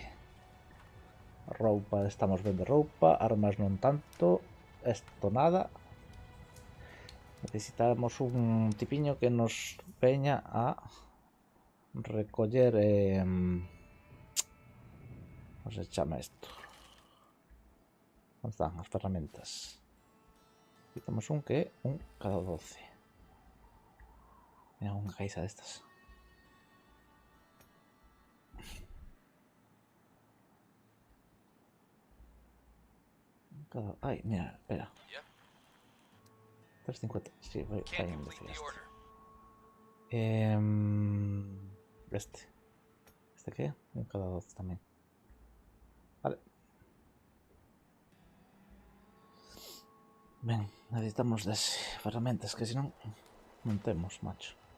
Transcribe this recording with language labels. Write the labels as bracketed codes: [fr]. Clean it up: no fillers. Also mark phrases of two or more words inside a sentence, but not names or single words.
[gl] Roupa, estamos vendo roupa, armas non tanto, esto nada. Necesitamos un tipiño que nos veña a recoller ¿cómo se chama esto? [es] ¿Dónde están las herramientas? Aquí tenemos un que, un cada 12. Mira, una caixa de estas. Ay, mira, espera. [en] Yep. [es] 350. Sí, voy a [en] Can't complete [es] investigar [en] the [es] esto. [en] order. [es] Este. ¿Este qué? Un cada 12 también. Vale. Ven, necesitamos de herramientas, que si no, montemos, macho.